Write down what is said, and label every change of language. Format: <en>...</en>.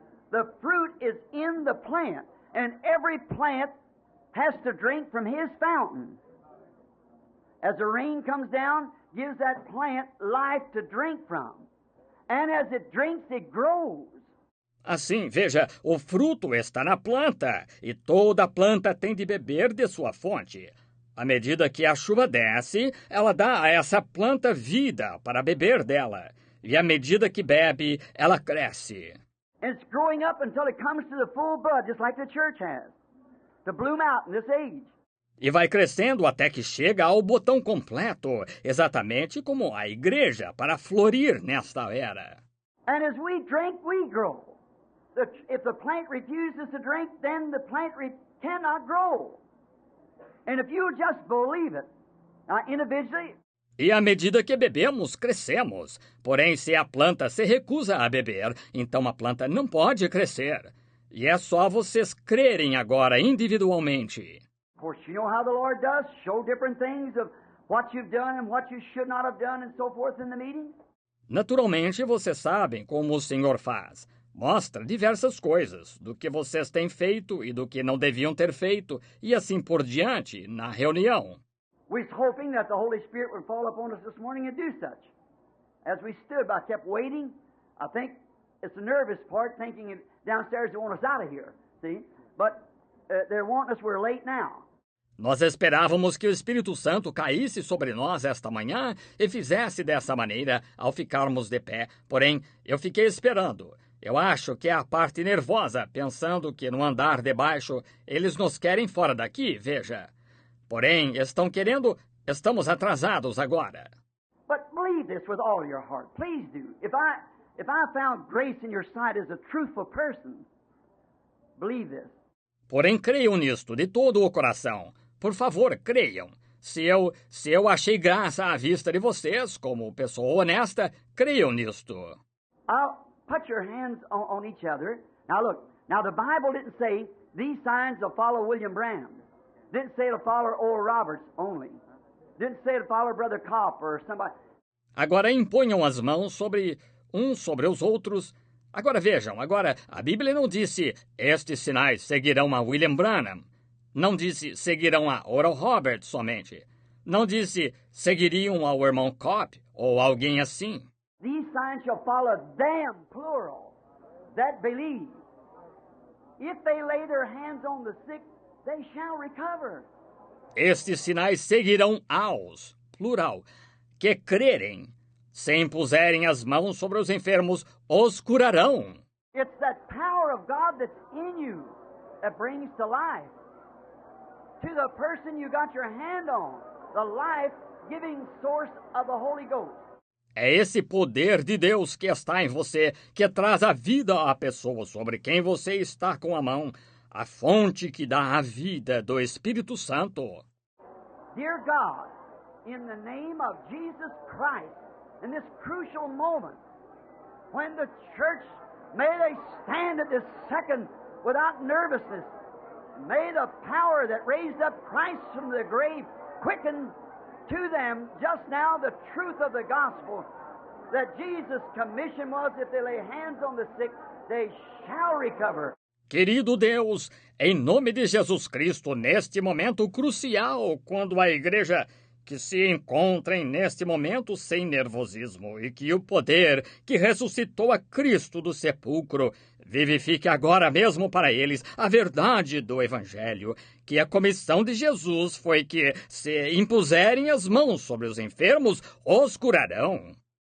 <en>The fruit is in the plant, and every plant has to drink from his fountain. As the rain comes down, gives that plant life to drink from. And as it drinks, it grows.</en> <pt>Assim, veja, o fruto está na planta, e toda planta tem de beber de sua fonte. À medida que a chuva desce, ela dá a essa planta vida para beber dela. E à medida que bebe, ela cresce.</pt> <en>And it's growing up until it comes to the full bud, just like the church has, to bloom out in this age.</en> <pt>E vai crescendo até que chega ao botão completo, exatamente como a igreja, para florir nesta era.</pt> <en>And as we drink, we grow. If the plant refuses to drink, then the plant cannot grow. And if you just believe it, individually.</en> <pt>E à medida que bebemos, crescemos. Porém, se a planta se recusa a beber, então a planta não pode crescer. E é só vocês crerem agora individualmente.</pt> <en>Of course, you know how the Lord does, show different things of what you've done and what you should not have done and so forth in the meeting.</en> <pt>Naturalmente, vocês sabem como o Senhor faz. Mostra diversas coisas, do que vocês têm feito e do que não deviam ter feito, e assim por diante, na reunião.</pt> <en>We're hoping that the Holy Spirit would fall upon us this morning and do such. As we stood, I kept waiting. I think it's the nervous part, thinking downstairs they want us out of here, see? But they're wanting us, we're late now.</en> <pt>Nós esperávamos que o Espírito Santo caísse sobre nós esta manhã e fizesse dessa maneira ao ficarmos de pé. Porém, eu fiquei esperando. Eu acho que é a parte nervosa, pensando que no andar de baixo eles nos querem fora daqui, veja. Porém, estamos atrasados agora.</pt> <en>But believe this with all your heart. Please do. If I found grace in your sight as a truthful person, believe this.</en> <pt>Porém, creiam nisto de todo o coração. Por favor, creiam. Se eu achei graça à vista de vocês, como pessoa honesta, creiam nisto.</pt> <en>I'll put your hands on each other. Now look, the Bible didn't say these signs will follow William Branham. Didn't say it'll follow Oral Roberts only. Didn't say it'll follow Brother Kopp or somebody.</en> <pt>Agora imponham as mãos sobre os outros. Agora vejam, a Bíblia não disse estes sinais seguirão a William Branham. Não disse seguirão a Oral Roberts somente. Não disse seguiriam ao irmão Kopp ou alguém assim.</pt> <en>These signs shall follow them, plural, that believe. If they lay their hands on the sick, they shall recover.</en> <pt>Estes sinais seguirão aos, plural, que crerem. Se impuserem as mãos sobre os enfermos, os curarão.</pt> <en>It's that power of God that's in you that brings to life. To the person you got your hand on, the life-giving source of the Holy Ghost.</en> <pt>É esse poder de Deus que está em você, que traz a vida à pessoa sobre quem você está com a mão, a fonte que dá a vida do Espírito Santo.</pt> <en>Dear God, in the name of Jesus Christ, in this crucial moment, when the church, may they stand at this second without nervousness, may the power that raised up Christ from the grave quicken to them just now the truth of the gospel, that Jesus' commission was, if they lay hands on the sick, they shall recover.</en> <pt>Querido Deus, em nome de Jesus Cristo, neste momento crucial, quando a igreja que se encontrem neste momento sem nervosismo e que o poder que ressuscitou a Cristo do sepulcro vivifique agora mesmo para eles a verdade do Evangelho, que a comissão de Jesus foi que, se impuserem as mãos sobre os enfermos, os curarão.</pt>